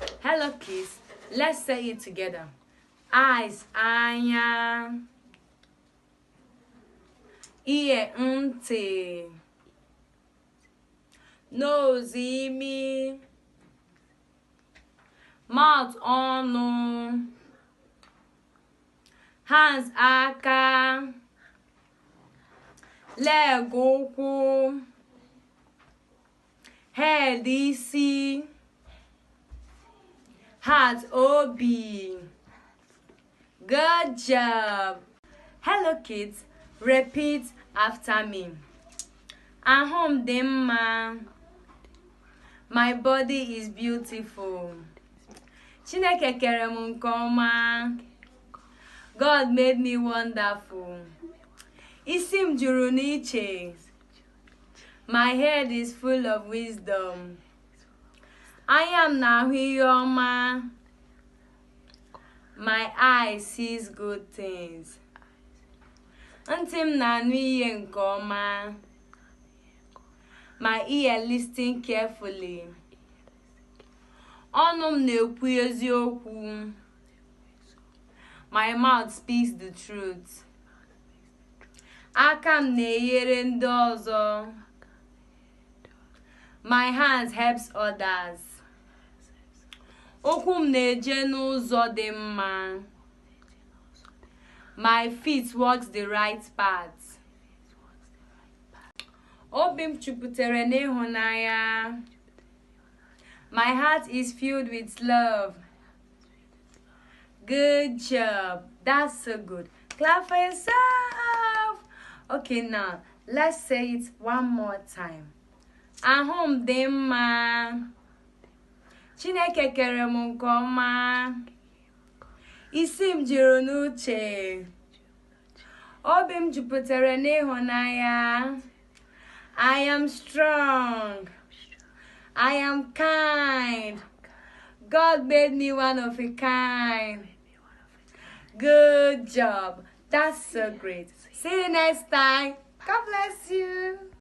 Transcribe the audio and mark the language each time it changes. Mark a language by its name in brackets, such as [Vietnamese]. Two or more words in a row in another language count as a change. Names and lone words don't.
[English] Hello kids, let's say it together. Eyes, [Igbo] anya. Ear, ntị. [English] Nose, imi. Mouth, ọnụ. Hands, aka. Leg, ụkwụ. Head, isi. Heart, obi. Good job. Hello kids, repeat after me. [Igbo] Ahụ m dị mma. [English] My body is beautiful. [Igbo] Chineke kere m nke ọma. [English] God made me wonderful. [Igbo] Isi m juru n'iche. [English] My head is full of wisdom. [Igbo] Anya m na-ahụ ihe ọma. [English] My eye sees good things. [Igbo] Ntị m na-anụ ihe nke ọma. [English] My ear listens carefully. [Igbo] Ọnụ m na-ekwu eziokwu. [English] My mouth speaks the truth. [Igbo] Aka m na-enyere ndị ọzọ. [English] My hands helps others. [Igbo] Ụkwụ m na-eje n'ụzọ dị mma. [English] My feet walks the right path. [Igbo] Obi m jupụtara n'ịhụnanya. [English] My heart is filled with love. Good job. That's so good. Clap for yourself. Okay, now let's say it one more time. [Igbo] Ahụ m dị mma. Chineke kere m nke ọma. Isi m juru n'uche. Obi m jupụtara n'ịhụnanya. [English] I am strong. I am kind. God made me one of a kind. Good job. That's so great. See you next time. God bless you.